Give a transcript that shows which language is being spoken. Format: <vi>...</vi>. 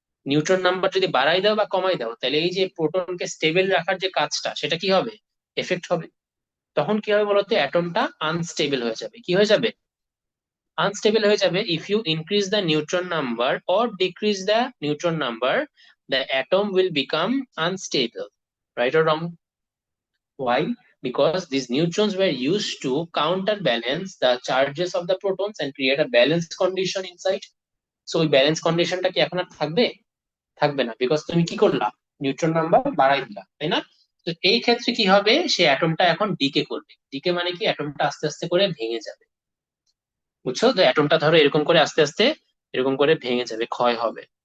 <bn>Neutron number যদি বাড়াই দাও বা কমাই দাও, তাহলে এই যে প্রোটনকে স্টেবল রাখার যে কাজটা সেটা কি হবে, এফেক্ট হবে। তখন কি হবে বলতো, অ্যাটমটা আনস্টেবল হয়ে যাবে। কি হয়ে যাবে? আনস্টেবল হয়ে যাবে।</bn> <en>If you increase the neutron number or decrease the neutron number, the atom will become unstable. Right or wrong? Why? Because these neutrons were used to counterbalance the charges of the protons and create a balanced condition inside.</en> <bn>So ওই balance কন্ডিশনটা কি এখন আর থাকবে? থাকবে না, because তুমি কি করলা, নিউট্রন নাম্বার বাড়াই দিলা, তাই না? তো এই ক্ষেত্রে কি হবে, সে অ্যাটমটা এখন ডিকে করবে। ডিকে মানে কি, অ্যাটমটা আস্তে আস্তে করে ভেঙে যাবে। বুঝছো? তো অ্যাটমটা ধরো এরকম করে আস্তে আস্তে এরকম করে ভেঙে যাবে, ক্ষয় হবে।</bn>